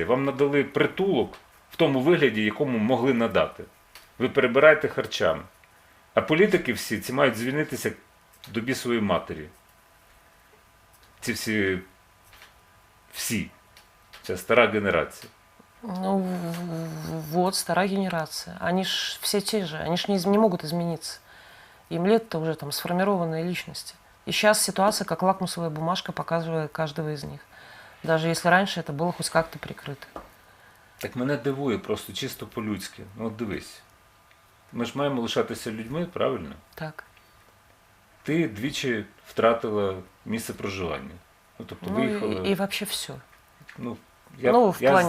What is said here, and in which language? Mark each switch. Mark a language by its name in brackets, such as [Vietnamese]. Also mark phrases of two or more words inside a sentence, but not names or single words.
[Ukrainian] Вам надали притулок в тому вигляді, якому могли надати. Ви перебираєте харчами. А політики всі ці мають звільнитися до бісової матері. Ці всі. Це стара генерація. [Russian] Стара генерация. Они ж все те же, они ж не могут измениться. Им лет-то уже там сформированные личности. И сейчас ситуация, как лакмусовая бумажка, показывает каждого из них. Даже если раньше это было хоть как-то прикрыто. [Ukrainian] Так мене дивує просто чисто по-людськи. Дивись. Ми ж маємо лишатися людьми, правильно? Так. Ти двічі втратила місце проживання. Тобто виїхала... І взагалі все. Я плані,